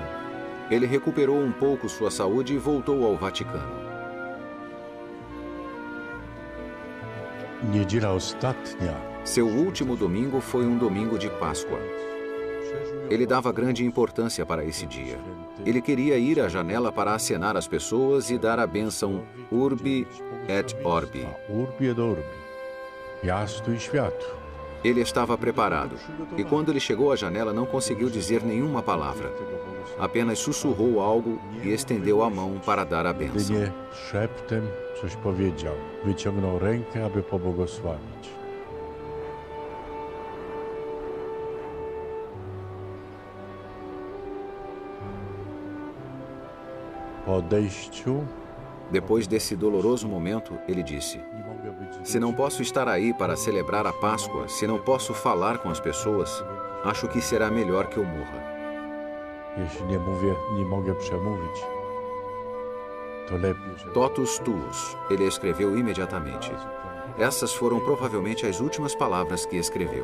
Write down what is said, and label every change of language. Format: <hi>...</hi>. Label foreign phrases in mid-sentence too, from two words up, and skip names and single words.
<pt>Ele recuperou um pouco sua saúde e voltou ao Vaticano.</pt> <pl>Niedziela ostatnia.</pl> <pt>Seu último domingo foi um domingo de Páscoa. Ele dava grande importância para esse dia. Ele queria ir à janela para acenar às pessoas e dar a bênção</pt> <la>Urbi et Orbi. Urbi et Orbi.</la> <pl>Miasto e światu.</pl> <pt>Ele estava preparado, e quando ele chegou à janela não conseguiu dizer nenhuma palavra. Apenas sussurrou algo e estendeu a mão para dar a bênção.</pt> <pl>Szeptem coś powiedział. Wyciągnął rękę, aby pobłogosławić. Po odejściu,</pl> <pt>depois desse doloroso momento, ele disse: se não posso estar aí para celebrar a Páscoa, se não posso falar com as pessoas, acho que será melhor que eu morra.</pt> <pl>Jeśli nie mogę przemówić, to lepiej.</pl> <la>Totus tuus,</la> <pt>ele escreveu imediatamente. Essas foram provavelmente as últimas palavras que escreveu.</pt>